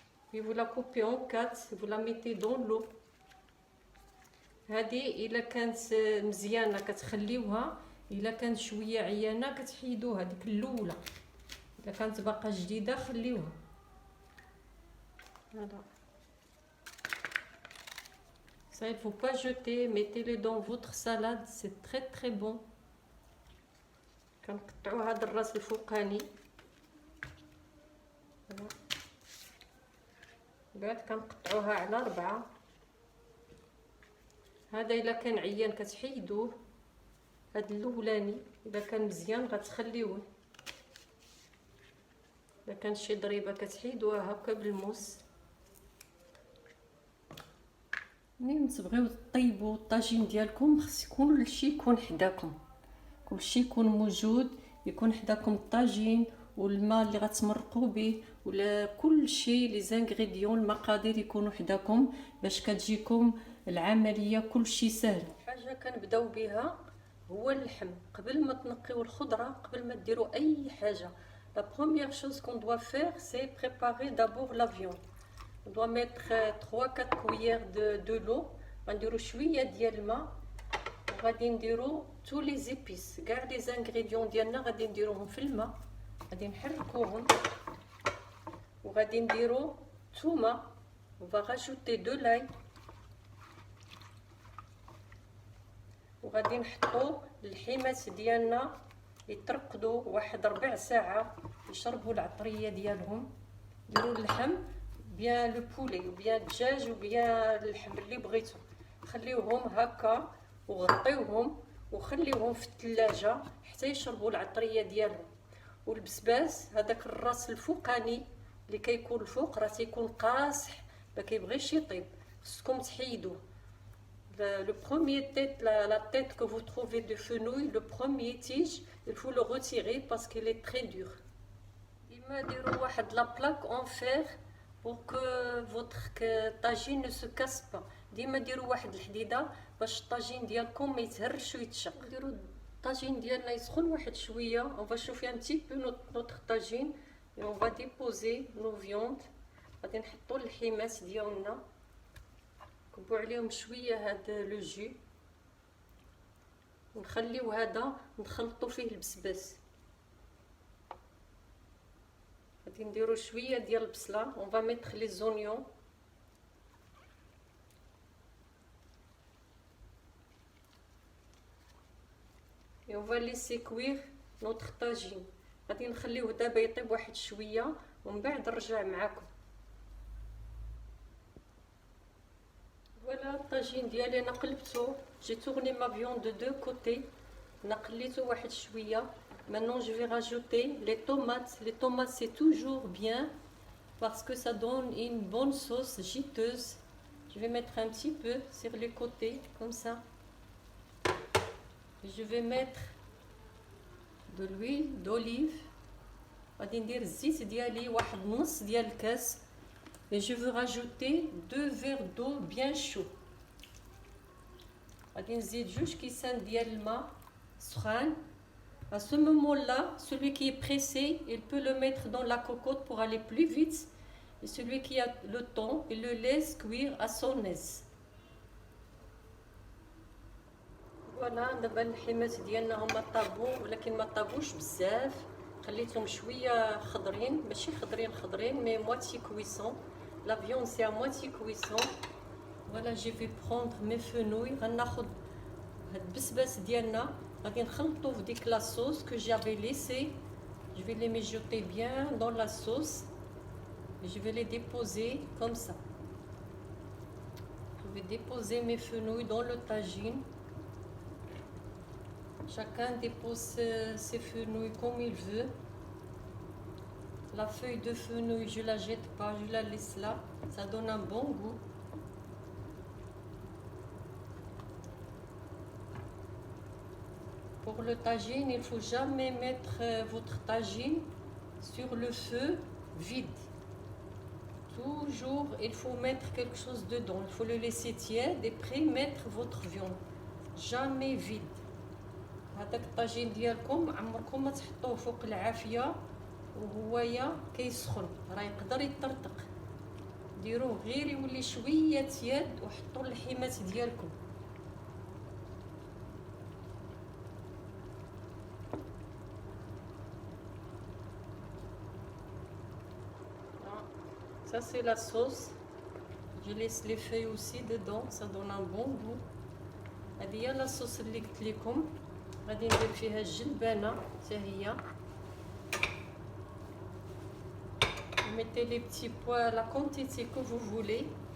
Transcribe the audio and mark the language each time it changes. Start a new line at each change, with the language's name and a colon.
French: puis vous la coupez en 4، vous la mettez dans l'eau.
Arabic: هذه الا كانت مزيانه كتخليوها، الا كانت شويه عيانه كتحيدوها ديك الاولى، الا كانت باقا جديده خليوها.
French: Voilà. Ça, il faut pas jeter, mettez-le dans votre salade, c'est très très bon.
Arabic: كنقطعوا هذا الراس الفوقاني، بعد كنقطعوها على 4. هذا الا كان عيان كتحيدوه، هذا الاولاني اذا كان مزيان غتخليوه، اذا كان شي ضريبه كتحيدوها هكا بالموس. ملي تبغيو طيبوا الطاجين ديالكم خص كلشي يكون حداكم، كلشي يكون موجود، يكون حداكم الطاجين والماء اللي غتمرقوا به، ولا كلشي لي زانغريديون، المقادير يكونوا حداكم باش كتجيكم العمليه كلشي سهل. حاجه كنبداو بها هو اللحم. قبل ما تنقيو الخضره، قبل ما ديروا اي حاجه،
French: la première chose qu'on doit faire c'est préparer d'abord la viande. on doit mettre 3-4 cuillères de l'eau.
Arabic: غنديروا شويه ديال الماء، وغادي نديروا
French: tous les épices،
Arabic: كاع لي زانغريديون ديالنا غادي نديروهم في الماء، غادي نحركوهم، وغادي نديروا الثومه،
French: on va rajouter de l'ail،
Arabic: وغادي نحطوا الحمات ديالنا يترقدوا واحد 4 ساعات، يشربوا العطريه ديالهم. ديروا اللحم بيان، لو بولي بيان الدجاج وبيان اللحم اللي بغيتو، خليوهم هكا وغطيوهم وخليوهم في الثلاجه حتى يشربوا العطريه ديالهم. والبسباس هذاك الراس الفوقاني اللي كيكون الفوق راه تيكون قاصح، ما كيبغيش يطيب، خصكم تحيدوه.
French: Le premier tête, la tête que vous trouvez de fenouil, le premier tige, il faut le retirer parce qu'il est très dur.
Arabic: ديما ديروا واحد
French: لا بلاك en fer pour que votre tagine ne se casse pas.
Arabic: ديما ديروا واحد الحديده باش الطاجين ديالكم ما يتهرش ويتشق. ديروا الطاجين ديالنا يسخن واحد شويه،
French: on va chauffer un petit peu notre tagine et on va déposer nos viandes.
Arabic: غادي نحطوا الحمات ديالنا، نكبوا عليهم شويه هاد لو جو، ونخليو هذا نخلطوا فيه البسباس. غادي نديروا شويه ديال البصله،
French: on va mettre les oignons، et on va laisser cuire نوتر طاجين.
Arabic: غادي نخليوه دابا يطيب واحد شويه ومن بعد نرجع معكم.
French: فوالا
Arabic: الطاجين ديالي انا قلبته،
French: جي تورني ما فيوند دو كوتي،
Arabic: انا قليته واحد شويه.
French: Maintenant je vais rajouter les tomates. Les tomates c'est toujours bien parce que ça donne une bonne sauce giteuse. Je vais mettre un petit peu sur les côtés comme ça. Et je vais mettre de l'huile d'olive.
Arabic: غادي ندير الزيت ديالي واحد نص ديال الكاس.
French: Et je veux rajouter 2 verres d'eau bien chaud.
Arabic: غادي نزيد 2 كيسان ديال الماء سخان.
French: À ce moment-là, celui qui est pressé, il peut le mettre dans la cocotte pour aller plus vite. Et celui qui a le temps, il le laisse cuire à son aise.
Arabic: Voilà, دابا الحمات ديالنا هما طابوا ولكن ما طابوش بزاف. خليتهم شويه خضرين، ماشي خضرين
French: مي موitié cuisson. La viande c'est à moitié cuisson. Voilà, je vais prendre mes fenouilles.
Arabic: غناخذ هاد البسباس ديالنا غادي نخلطو في ديك لا
French: sauce que j'avais laissé. Je vais les mijoter bien dans la sauce. Et je vais les déposer comme ça. Je vais déposer mes fenouilles dans le tagine. Chacun dépose ses fenouilles comme il veut. La feuille de fenouil, je la jette pas, je la laisse là. Ça donne un bon goût. Pour le tagine, il faut jamais mettre votre tagine sur le feu vide. Toujours, il faut mettre quelque chose dedans. Il faut le laisser tiède et après mettre votre viande. Jamais vide.
Arabic: هذاك الطاجين ديالكم عمركم ما تحطوه فوق العافيه وهويا كيسخن، راه يقدر يطرطق. ديروه غير يولي شويه تياد وحطوا اللحيمات ديالكم.
French: Ça c'est la sauce. Je laisse les feuilles aussi dedans, ça donne un bon goût.
Arabic: هذه هي لا صوص اللي قلت لكم. غادي ندير فيها الجلبانه حتى هي.
French: Mettez les petits pois, la quantité que vous voulez.